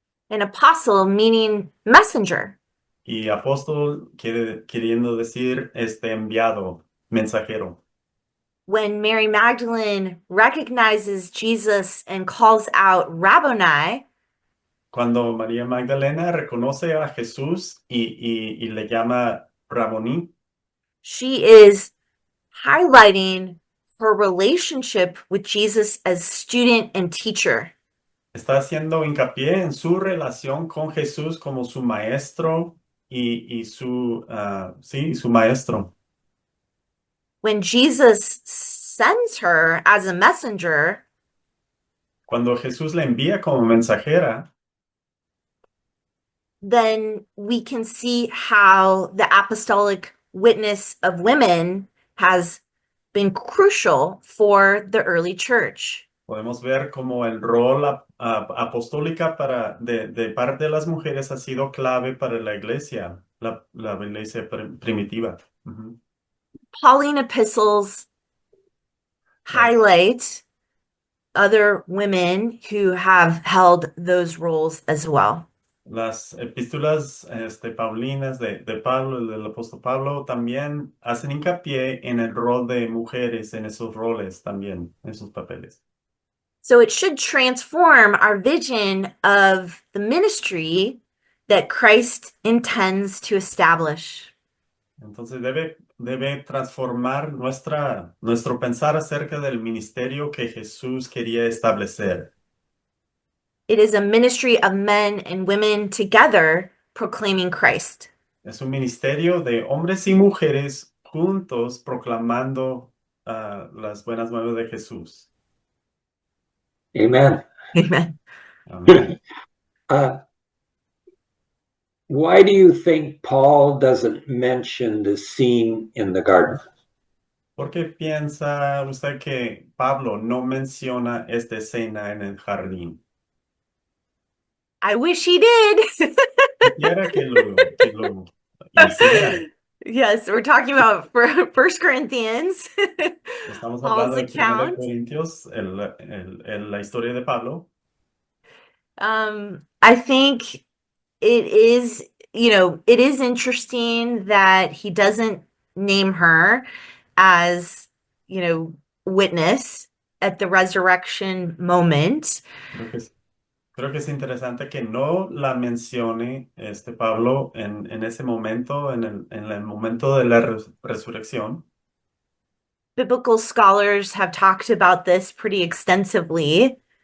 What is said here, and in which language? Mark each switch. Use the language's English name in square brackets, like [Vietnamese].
[English] and apostle meaning messenger. [Spanish] y apóstol queriendo decir enviado, mensajero. [English] When Mary Magdalene recognizes Jesus and calls out Rabboni, [Spanish] Cuando María Magdalena reconoce a Jesús y le llama Raboní, [English] she is highlighting her relationship with Jesus as student and teacher. [Spanish] está haciendo hincapié en su relación con Jesús como su maestro y su maestro. [English] When Jesus sends her as a messenger, [Spanish] Cuando Jesús le envía como mensajera, [English] then we can see how the apostolic witness of women has been crucial for the early church. [Spanish] podemos ver como el rol apostólica de parte de las mujeres ha sido clave para la iglesia, la iglesia primitiva. Ujú. [English] Pauline epistles highlight other women who have held those roles as well. [Spanish] Las epístolas paulinas de Pablo, del apóstol Pablo, también hacen hincapié en el rol de mujeres, en esos roles también, en sus papeles. [English] So it should transform our vision of the ministry that Christ intends to establish. [Spanish] Entonces debe debe transformar nuestro pensar acerca del ministerio que Jesús quería establecer. [English] It is a ministry of men and women together proclaiming Christ. [Spanish] Es un ministerio de hombres y mujeres juntos proclamando las buenas nuevas de Jesús. [English] Amen. Amen. [Spanish] Amén. [English] Why do you think Paul doesn't mention the scene in the garden? [Spanish] ¿Por qué piensa usted que Pablo no menciona esta escena en el jardín? [English] I wish he did. [Spanish] Quisiera que lo hiciera. [English] Yes, we're talking about First Corinthians, [Spanish] Estamos [English] Paul's [Spanish] hablando de 1 [English] account. [Spanish] Corintios, la historia de Pablo. [English] I think it is, it is interesting that he doesn't name her as, witness at the resurrection moment. [Spanish] Creo que es interesante que no la mencione Pablo en ese momento, en el momento de la resurrección. [English] Biblical scholars have talked about this pretty extensively.